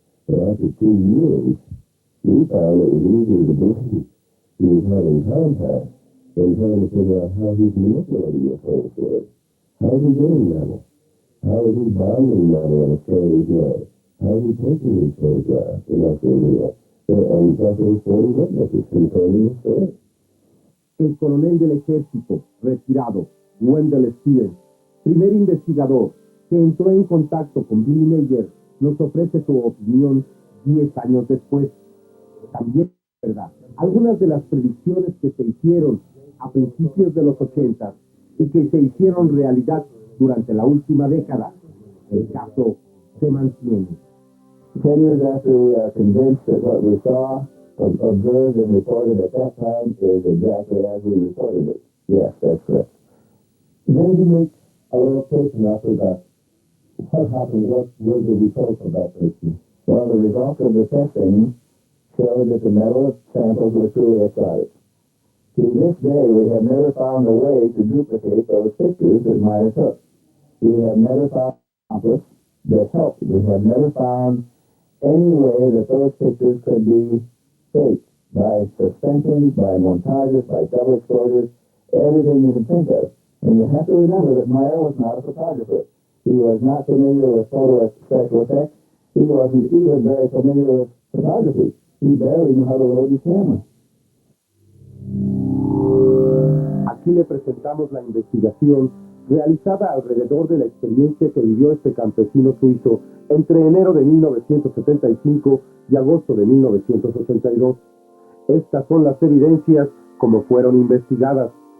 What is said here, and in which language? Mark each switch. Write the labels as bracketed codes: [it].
[en] But after 2 years, we found it was easier to believe he was having contact than trying to figure out how he's manipulating the whole story. How is he getting metal? How is he bonding metal in a strange way? How is he taking these photographs unless they're real? And plus there's 40 witnesses confirming the story. [es] El coronel del ejército, retirado, Wendell Stevens, primer investigador que entró en contacto con Billy Meyer, nos ofrece su opinión 10 años después. También es verdad, algunas de las predicciones que se hicieron a principios de los 80 y que se hicieron realidad durante la última década, el caso se mantiene. [en] 10 years after we are convinced that what we saw, observed, and reported at that time is exactly as we reported it. Yes, that's correct. Then he makes a little case enough about What happened? What were the results of that testing? Well, the results of the testing showed that the metal samples were truly exotic. To this day, we have never found a way to duplicate those pictures that Meyer took. We have never found accomplice that helped. We have never found any way that those pictures could be faked by suspensions, by montages, by double exposures, everything you can think of. And you have to remember that Meyer was not a photographer. He was not familiar with photo special effects. He wasn't even very familiar with photography. He barely knew how to load his camera. [es] Aquí le presentamos la investigación realizada alrededor de la experiencia que vivió este campesino suizo entre enero de 1975 y agosto de 1982. Estas son las evidencias como fueron investigadas.